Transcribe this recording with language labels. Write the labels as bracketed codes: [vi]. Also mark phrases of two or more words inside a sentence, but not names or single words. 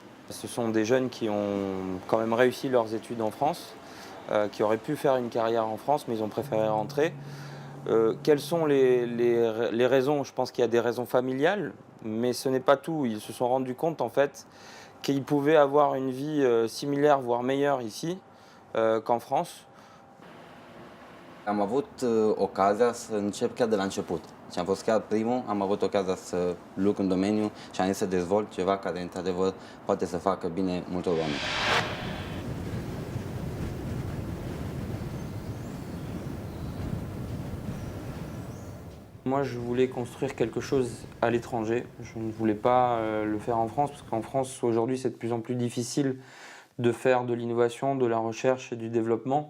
[fr] Ce sont des jeunes qui ont quand même réussi leurs études en France, qui auraient pu faire une carrière en France, mais ils ont préféré rentrer. Quelles sont les raisons? Je pense qu'il y a des raisons familiales, mais ce n'est pas tout. Ils se sont rendus compte en fait qu'ils pouvaient avoir une vie similaire, voire meilleure ici qu'en France. [ro] Am avut ocazia să încep chiar de la început. Și am fost chiar primul, am avut ocazia să lucru în domeniu și am zis să dezvolt ceva care, într-adevăr, poate să facă bine multor oameni. [fr] Moi, je voulais construire quelque chose à l'étranger. Je ne voulais pas le faire en France, parce qu'en France, aujourd'hui, c'est de plus en plus difficile de faire de l'innovation, de la recherche et du développement.